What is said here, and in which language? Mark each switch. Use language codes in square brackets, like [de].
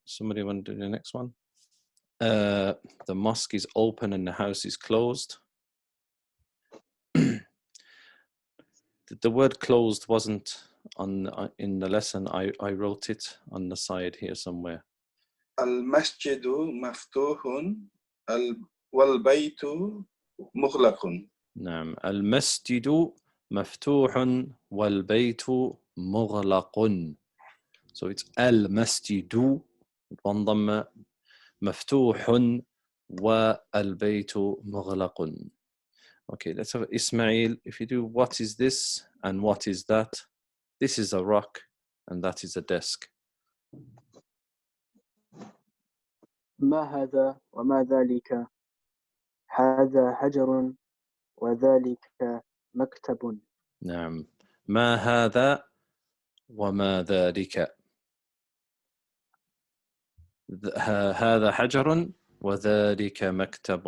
[en] Somebody want to do the next one? The mosque is open and the house is closed. The word closed wasn't on in the lesson. I wrote it on the side here somewhere. [ar] المسجد مفتوح والبيت مغلق. نعم. المسجد مفتوح والبيت مغلق. So it's المسجد وانضم مفتوح والبيت مغلق. [en] Okay, let's have Ismail. If you do what is this and what is that, this is a rock and that is a desk. [ar] ما هذا وما ذلك؟ هذا حجر وذلك مكتب. نعم. ما هذا وما ذلك؟ هذا حجر وذلك مكتب.